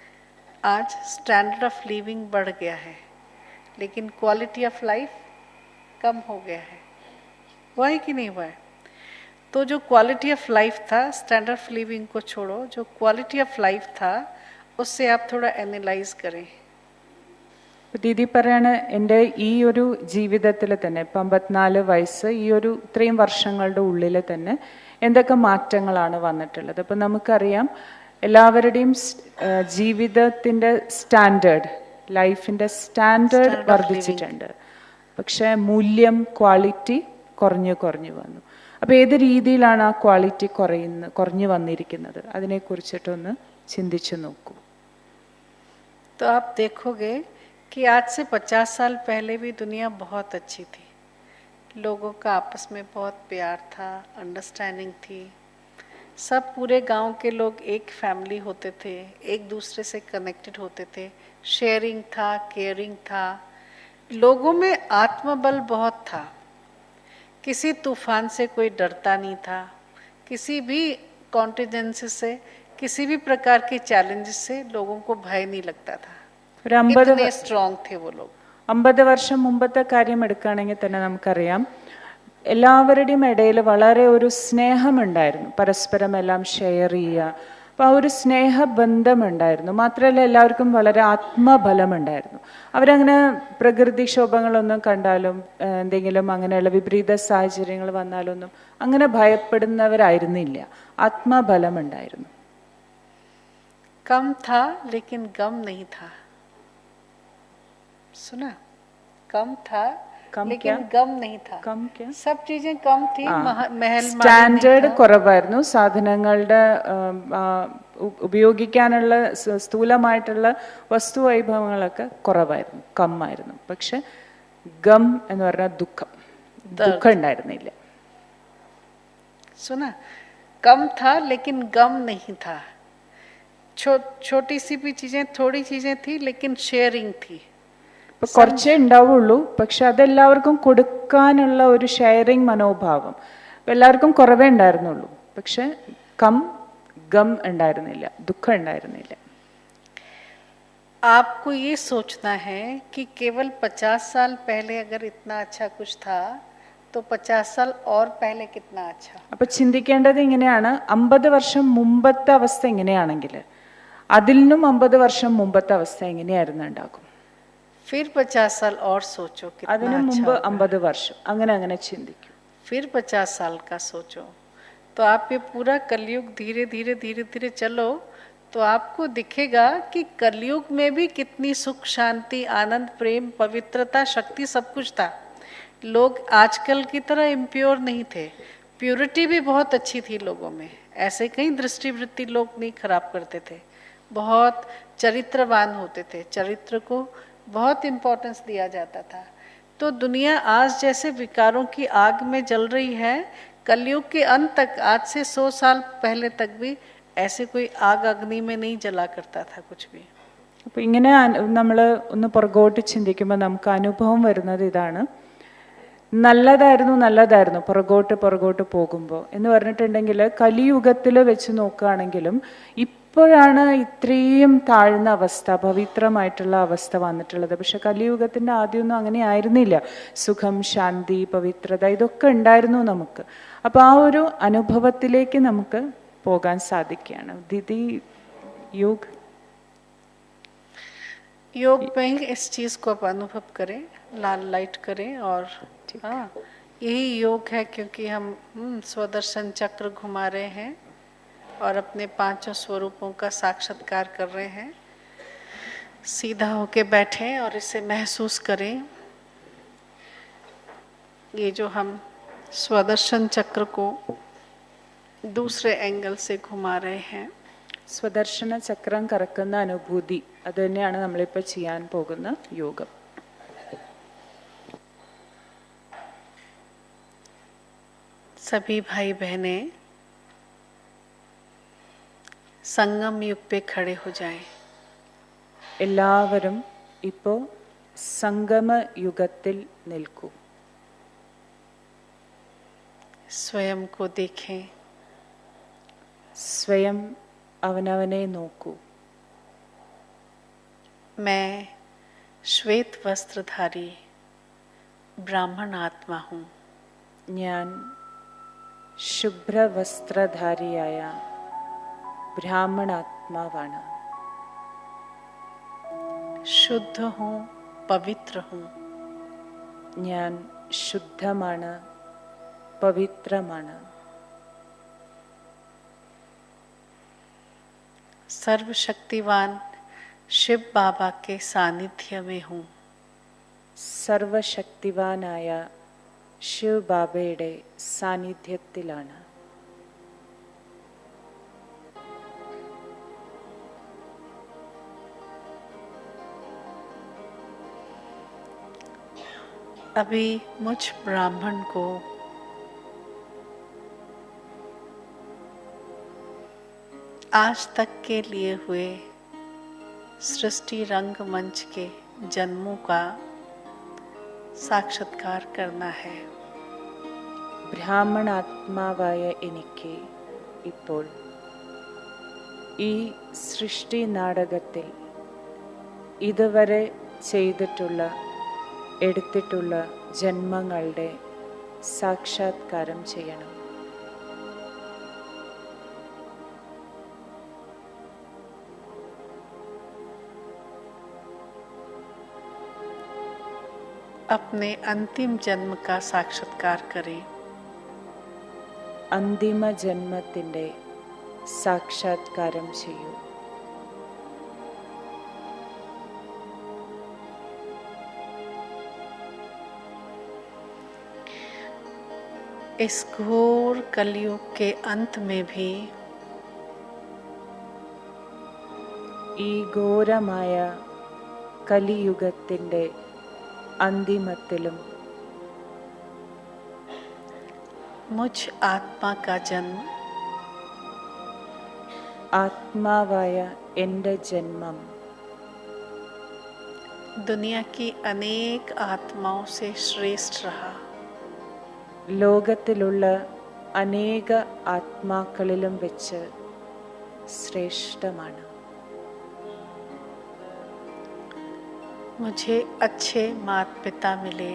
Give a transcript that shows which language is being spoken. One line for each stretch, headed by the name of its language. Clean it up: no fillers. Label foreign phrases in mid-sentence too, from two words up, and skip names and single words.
Hindi: आज
English: standard of living
Hindi: बढ़ गया है, लेकिन
English: quality of life
Hindi: कम हो गया है, हुआ है कि नहीं हुआ है? तो जो
English: quality of life
Hindi: था,
English: standard of living
Hindi: को छोड़ो, जो
English: quality of life
Hindi: था उससे आप थोड़ा एनालाइज करें.
Malayalam: ദീദി പറയാണ് എൻ്റെ ഈ ഒരു ജീവിതത്തിൽ തന്നെ ഇപ്പം 54 വയസ്സ്, ഈ ഒരു ഇത്രയും വർഷങ്ങളുടെ ഉള്ളിൽ തന്നെ എന്തൊക്കെ മാറ്റങ്ങളാണ് വന്നിട്ടുള്ളത്. അപ്പം നമുക്കറിയാം എല്ലാവരുടെയും ജീവിതത്തിൻ്റെ സ്റ്റാൻഡേർഡ്, ലൈഫിൻ്റെ സ്റ്റാൻഡേർഡ് വർദ്ധിച്ചിട്ടുണ്ട്. പക്ഷേ മൂല്യം, ക്വാളിറ്റി കുറഞ്ഞു വന്നു. അപ്പോൾ ഏത് രീതിയിലാണ് ആ ക്വാളിറ്റി കുറഞ്ഞു വന്നിരിക്കുന്നത്, അതിനെക്കുറിച്ചിട്ടൊന്ന് ചിന്തിച്ചു നോക്കൂ.
Hindi: तो आप देखोगे कि आज से 50 साल पहले भी दुनिया बहुत अच्छी थी. लोगों का आपस में बहुत प्यार था, अंडरस्टैंडिंग थी. सब पूरे गांव के लोग एक फैमिली होते थे, एक दूसरे से कनेक्टेड होते थे, शेयरिंग था, केयरिंग था. लोगों में आत्मबल बहुत था. किसी तूफान से कोई डरता नहीं था. किसी भी कॉन्टिजेंसी से, किसी भी प्रकार के चैलेंजेस से लोगों को भय नहीं लगता था.
Malayalam: ഒരു 50
Hindi: कितने स्ट्रॉन्ग थे वो लोग.
Malayalam: 50 വർഷം മുമ്പത്തെ കാര്യം എടുക്കുകയാണെങ്കിൽ തന്നെ നമുക്കറിയാം എല്ലാവരുടെയും ഇടയിൽ വളരെ ഒരു സ്നേഹമുണ്ടായിരുന്നു, പരസ്പരം എല്ലാം ഷെയർ ചെയ്യുക. അപ്പോൾ ആ ഒരു സ്നേഹബന്ധമുണ്ടായിരുന്നു. മാത്രമല്ല എല്ലാവർക്കും വളരെ ആത്മബലമുണ്ടായിരുന്നു. അവരങ്ങനെ പ്രകൃതിക്ഷോഭങ്ങളൊന്നും കണ്ടാലും എന്തെങ്കിലും അങ്ങനെയുള്ള വിപരീത സാഹചര്യങ്ങൾ വന്നാലൊന്നും അങ്ങനെ ഭയപ്പെടുന്നവരായിരുന്നില്ല. ആത്മബലമുണ്ടായിരുന്നു.
Hindi: कम था लेकिन गम नहीं था. सुना? कम था लेकिन गम नहीं था. सब चीजें कम थी. महल
Malayalam: സ്റ്റാൻഡേർഡ് കുറവായിരുന്നു. സാധനങ്ങളുടെ ഉപയോഗിക്കാനുള്ള സ്ഥൂലമായിട്ടുള്ള വസ്തുവൈഭവങ്ങളൊക്കെ കുറവായിരുന്നു, കമ്മായിരുന്നു. പക്ഷെ ഗം എന്ന് പറഞ്ഞാൽ ദുഃഖം ഉണ്ടായിരുന്നില്ല.
Hindi: सुना? कम था लेकिन गम नहीं था. छोटी सी भी चीजें, थोड़ी चीजें थी लेकिन शेयरिंग थी.
Malayalam: കുറച്ചേ ഉണ്ടാവുള്ളൂ, പക്ഷെ അതെല്ലാവർക്കും കൊടുക്കാനുള്ള ഒരു ഷെയറിങ് മനോഭാവം എല്ലാവർക്കും കുറവേ ഉണ്ടായിരുന്നുള്ളൂ. പക്ഷെ ഗം ഉണ്ടായിരുന്നില്ല, ദുഃഖം ഉണ്ടായിരുന്നില്ല.
Hindi: आपको ये सोचना है कि केवल 50 साल पहले अगर इतना अच्छा कुछ था तो 50 साल और पहले कितना अच्छा.
Malayalam: അപ്പൊ ചിന്തിക്കേണ്ടത് ഇങ്ങനെയാണ്, 50 വർഷം മുമ്പത്തെ അവസ്ഥ എങ്ങനെയാണെങ്കിൽ അതിൽ നിന്നും 50 വർഷം മുമ്പത്തെ അവസ്ഥ എങ്ങനെയായിരുന്നു ഉണ്ടാകും.
Hindi: फिर 50 साल और सोचो कितना
Malayalam: അതിനു മുമ്പ് 50 വർഷം, അങ്ങനെ ചിന്തിക്കൂ.
Hindi: फिर 50 साल का सोचो. तो आप ये पूरा कलयुग धीरे धीरे चलो तो आपको दिखेगा कि कलयुग में भी कितनी सुख, शांति, आनंद, प्रेम, पवित्रता, शक्ति सब कुछ था. लोग आजकल की तरह इम्प्योर नहीं थे. प्योरिटी भी बहुत अच्छी थी लोगों में. ऐसे कई दृष्टिवृत्ति लोग नहीं खराब करते थे. बहुत चरित्रवान होते थे. चरित्र को बहुत इम्पोर्टेंस दिया जाता था. तो दुनिया आज जैसे विकारों की आग में जल रही है, कलयुग के अंत तक, आज से 100 साल पहले तक भी ऐसे कोई आग अग्नि में नहीं जला करता था कुछ भी.
Malayalam: അപ്പോൾ ഇങ്ങനെ നമ്മൾ ഒന്ന് പുറകോട്ട് ചിന്തിക്കുമ്പോൾ നമുക്ക് അനുഭവം വരുന്നത് ഇതാണ്. നല്ലതായിരുന്നു പുറകോട്ട് പോകുമ്പോൾ എന്ന് പറഞ്ഞിട്ടുണ്ടെങ്കിൽ കലിയുഗത്തിൽ വെച്ച് നോക്കുകയാണെങ്കിലും ഇപ്പോഴാണ് ഇത്രയും താഴ്ന്ന അവസ്ഥ, പവിത്രമായിട്ടുള്ള അവസ്ഥ വന്നിട്ടുള്ളത്. പക്ഷെ കലിയുഗത്തിൻ്റെ ആദ്യമൊന്നും അങ്ങനെ ആയിരുന്നില്ല. സുഖം, ശാന്തി, പവിത്രത ഇതൊക്കെ ഉണ്ടായിരുന്നു നമുക്ക്. അപ്പോൾ ആ ഒരു അനുഭവത്തിലേക്ക് നമുക്ക് പോകാൻ സാധിക്കുകയാണ്. ദീദി
Hindi: योग में ही इस चीज को आप अनुभव करें, लाल लाइट करें. और हाँ, यही योग है क्योंकि हम स्वदर्शन चक्र घुमा रहे हैं और अपने 5 स्वरूपों का साक्षात्कार कर रहे हैं. सीधा होके बैठे और इसे महसूस करें. ये जो हम स्वदर्शन चक्र को दूसरे एंगल से घुमा रहे हैं,
Malayalam: സ്വദർശന ചക്രം കറക്കുന്ന അനുഭൂതി, അത് തന്നെയാണ് നമ്മളിപ്പോൾ ചെയ്യാൻ പോകുന്ന യോഗം.
Hindi: सभी भाई बहनें संगम युग पे खड़े हो जाएं.
Malayalam: എല്ലാവരും ഇപ്പോൾ സംഗമ യുഗത്തിൽ നിൽക്കൂ.
Hindi: स्वयं को देखें.
Malayalam: സ്വയം അവനവനെ നോക്കൂ.
Hindi: मैं श्वेत वस्त्रधारी ब्राह्मण आत्मा हूँ।
Malayalam: ഞാൻ ശുഭ്രവസ്ത്രധാരിയായ ബ്രാഹ്മണാത്മാവാണ്.
Hindi: शुद्ध हूँ, पवित्र हूँ।
Malayalam: ഞാൻ ശുദ്ധമാണ്, പവിത്രമാണ്.
Hindi: सर्वशक्तिवान शिव बाबा के सानिध्य में हूँ।
Malayalam: സർവശക്തിവാനായ ശിവ് ബാബയുടെ സാന്നിധ്യത്തിലാണ്.
Hindi: अभी मुझ ब्राह्मण को आज तक के लिए हुए सृष्टि रंगमंच के जन्मों का साक्षात्कार करना है।
Malayalam: ബ്രാഹ്മണാത്മാവായ എനിക്ക് ഇപ്പോൾ ഈ സൃഷ്ടി നാടകത്തിൽ ഇതുവരെ എടുത്തിട്ടുള്ള ജന്മങ്ങളുടെ സാക്ഷാത്കാരം ചെയ്യണം.
Hindi: अपने अंतिम जन्म का साक्षात्कार करें।
Malayalam: അന്തിമ ജന്മത്തിൻ്റെ സാക്ഷാത്കാരം ചെയ്യൂ.
Hindi: इस घोर कलयुग के अंत में भी
Malayalam: ഈ ഘോരമായ കലിയുഗത്തിൻ്റെ അന്തിമത്തിലും
Hindi: मुझ आत्मा का जन्म
Malayalam: ആത്മാവായ എൻ്റെ ജന്മം
Hindi: दुनिया की अनेक आत्माओं से श्रेष्ठ रहा।
Malayalam: ലോകത്തിലുള്ള അനേക ആത്മാക്കളിലും വെച്ച് ശ്രേഷ്ഠമാണ്.
Hindi: मुझे अच्छे माता पिता मिले।